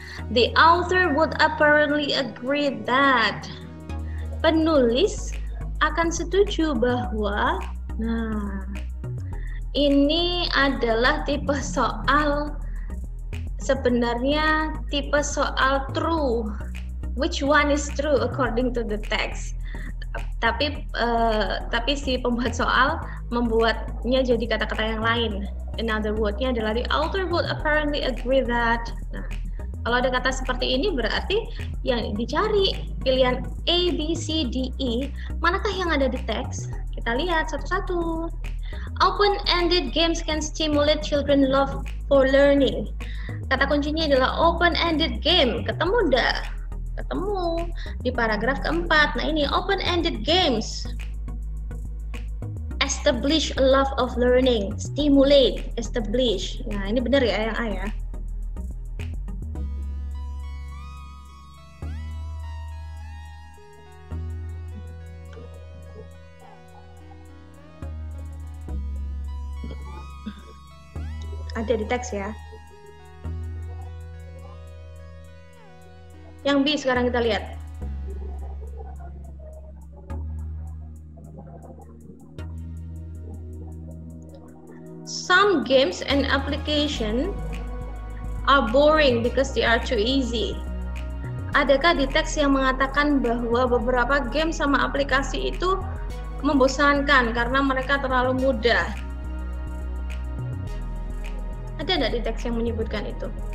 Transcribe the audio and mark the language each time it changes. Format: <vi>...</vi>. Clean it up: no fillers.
<en>The author would apparently agree that.</en> <id>Penulis akan setuju bahwa, nah, ini adalah tipe soal, sebenarnya tipe soal true.</id> <en>Which one is true according to the text?</en> <id>Tapi si pembuat soal membuatnya jadi kata-kata yang lain.</id> <en>Another word-nya adalah the author would apparently agree that.</en> <id>Nah, kalau ada kata seperti ini berarti yang dicari pilihan A, B, C, D, E, manakah yang ada di teks? Kita lihat satu-satu.</id> <en>Open-ended games can stimulate children love for learning.</en> <id>Kata kuncinya adalah open-ended game. Ketemu enggak? Ketemu di paragraf keempat. Nah ini open-ended games.</id> <en>Establish a love of learning. Stimulate, establish.</en> <id>Nah ini benar ya yang A ya. Ada di teks ya. Yang B sekarang kita lihat.</id> <en>Some games and application are boring because they are too easy.</en> <id>Adakah di teks yang mengatakan bahwa beberapa game sama aplikasi itu membosankan karena mereka terlalu mudah? Ada nggak di teks yang menyebutkan itu?</id>